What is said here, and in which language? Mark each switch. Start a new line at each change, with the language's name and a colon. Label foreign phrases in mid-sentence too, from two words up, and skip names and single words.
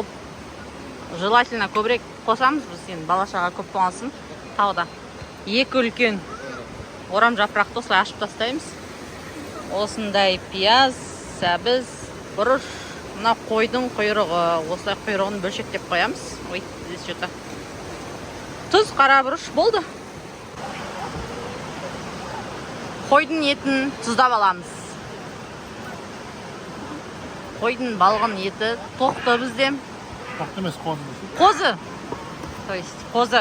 Kazakh: Желательно көбірек қосамыз, біз енді балашаға көп болғасын. Тауда 2 үлкен орам жапырақты осылай ашып тастаймыз. Осындай пияз, сәбіз, бұрыш, мына қойдың құйрығы, осылай құйрығын бөлшектеп қоямыз. Ой,
Russian: здесь что-то.
Kazakh: Тұз, қара бұрыш болды. Қойдың етін тұздап аламыз. Қойдың балғын еті тоқты бізде. Тоқты емес, қозы. Қозы.
Russian: То есть,
Kazakh: қозы.